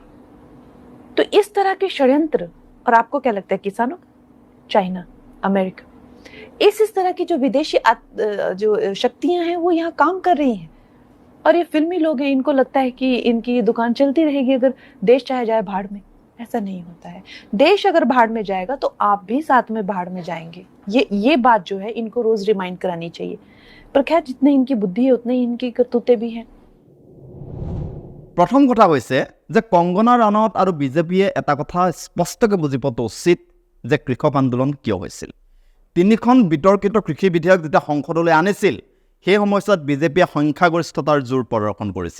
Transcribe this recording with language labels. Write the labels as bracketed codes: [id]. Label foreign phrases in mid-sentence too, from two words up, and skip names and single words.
[hi] तो इस तरह के षड्यंत्र, और आपको क्या लगता है किसानों, चाइना, अमेरिका, इस तरह की जो विदेशी जो शक्तियां हैं वो यहाँ काम कर रही हैं और ये फिल्मी लोग हैं, इनको लगता है कि इनकी ये दुकान चलती रहेगी अगर देश चाहे जाए भाड़ में। ऐसा नहीं होता है। देश अगर भाड़ में जाएगा तो आप भी साथ में भाड़ में जाएंगे। ये बात जो है इनको रोज रिमाइंड करानी चाहिए। पर खैर जितनी इनकी बुद्धि है उतनी इनकी करतूतें भी हैं। [as] প্ৰথম কথা হৈছে যে কংগনা ৰাণাৱত আৰু বিজেপিয়ে এটা কথা স্পষ্টকৈ বুজি পোৱাটো উচিত যে কৃষক আন্দোলন কিয় হৈছিল। তিনিখন বিতৰ্কিত কৃষি বিধেয়ক যেতিয়া সংসদলৈ আনিছিল সেই সময়ছোৱাত বিজেপিয়ে সংখ্যাগৰিষ্ঠতাৰ জোৰ প্ৰদৰ্শন কৰিছিল।